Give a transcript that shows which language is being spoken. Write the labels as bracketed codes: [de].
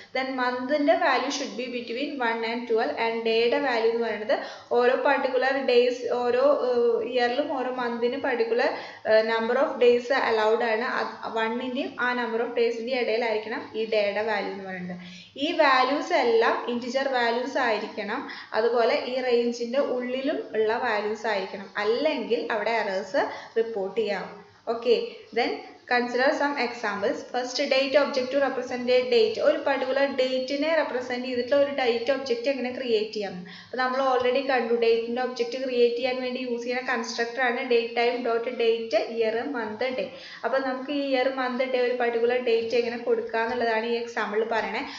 [ml] Then മന്തിൻ്റെ value [en] should be between 1 and 12 [ml] and ഡേയുടെ value എന്ന് പറയുന്നത് ഓരോ പർട്ടിക്കുലർ ഡേയ്സ് ഓരോ ഇയറിലും ഓരോ മന്തിനും particular number of days allowed ആണ്. 1ൻ്റെയും ആ നമ്പർ ഓഫ് ഡേയ്സിൻ്റെയും ഇടയിലായിരിക്കണം ഈ ഡേയുടെ വാല്യൂ എന്ന് പറയുന്നത്. ഈ വാല്യൂസ് എല്ലാം ഇൻറ്റിജർ വാല്യൂസ് ആയിരിക്കണം. അതുപോലെ ഈ റേഞ്ചിൻ്റെ ഉള്ളിലും ഉള്ള വാല്യൂസ് ആയിരിക്കണം, അല്ലെങ്കിൽ അവിടെ എറേഴ്സ് റിപ്പോർട്ട് ചെയ്യാം. [en] Okay, then consider some examples. First, date object to represent a date. [ml] ഒരു particular ഡേറ്റിനെ റെപ്രസെൻറ്റ് ചെയ്തിട്ടുള്ള ഒരു ഡേറ്റ് ഒബ്ജക്റ്റ് എങ്ങനെ ക്രിയേറ്റ് ചെയ്യാം. അപ്പോൾ നമ്മൾ ഓൾറെഡി കണ്ടു ഡേറ്റിൻ്റെ ഒബ്ജക്റ്റ് ക്രിയേറ്റ് ചെയ്യാൻ വേണ്ടി യൂസ് ചെയ്യുന്ന കൺസ്ട്രക്ടറാണ് date time dot date year month day. അപ്പോൾ നമുക്ക് ഈ ഇയർ മന്ത് ഡേ ഒരു പർട്ടിക്കുലർ ഡേറ്റ് എങ്ങനെ കൊടുക്കുക എന്നുള്ളതാണ് ഈ എക്സാമ്പിൾ പറയണേ.